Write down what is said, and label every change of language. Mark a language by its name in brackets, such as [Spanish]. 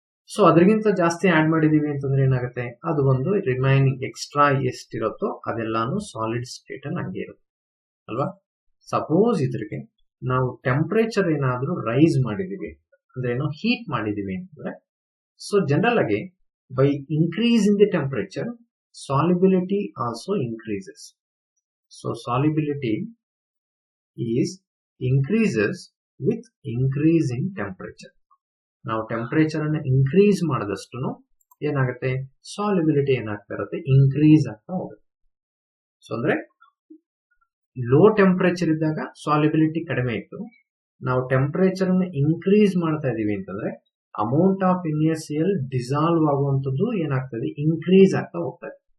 [Kannada] So ಅದರಿಗಿಂತ ಜಾಸ್ತಿ add ಮಾಡಿದೀವಿ ಅಂತಂದ್ರೆ ಏನಾಗುತ್ತೆ, ಅದು ಒಂದು ರಿಮೈನಿಂಗ್ ಎಕ್ಸ್ಟ್ರಾ ಎಷ್ಟಿರುತ್ತೋ ಅದೆಲ್ಲಾನು ಸಾಲಿಡ್ ಸ್ಟೇಟ್ ಅಲ್ಲಿ ಹಂಗೆ ಇರುತ್ತೆ ಅಲ್ವಾ. ಸಪೋಸ್ ಇದ್ರಿಗೆ ನಾವು ಟೆಂಪರೇಚರ್ ಏನಾದ್ರೂ ರೈಸ್ ಮಾಡಿದೀವಿ ಅಂದ್ರೆ ಏನೋ ಹೀಟ್ ಮಾಡಿದೀವಿ ಅಂತಂದ್ರೆ, ಸೊ ಜನರಲ್ ಆಗಿ [English] By increase in the temperature solubility also increases. So solubility is increases with increasing temperature. [Kannada] Now temperature ಅನ್ನು increase ಮಾಡಿದಷ್ಟು ಏನಾಗುತ್ತೆ, solubility ಏನಾಗ್ತಾ ಇರುತ್ತೆ, increase ಆಗ್ತಾ ಹೋಗುತ್ತೆ. ಸೊ ಅಂದ್ರೆ ಲೋ ಟೆಂಪರೇಚರ್ ಇದ್ದಾಗ ಸಾಲಿಬಿಲಿಟಿ ಕಡಿಮೆ ಇತ್ತು. ನಾವು ಟೆಂಪರೇಚರ್ ಅನ್ನು ಇನ್ಕ್ರೀಸ್ ಮಾಡ್ತಾ ಇದೀವಿ ಅಂತಂದ್ರೆ ಅಮೌಂಟ್ ಆಫ್ NaCl ಡಿಸಾಲ್ವ್ ಆಗುವಂತದ್ದು ಏನಾಗ್ತದೆ, ಇನ್ಕ್ರೀಸ್ ಆಗ್ತಾ ಹೋಗ್ತದೆ.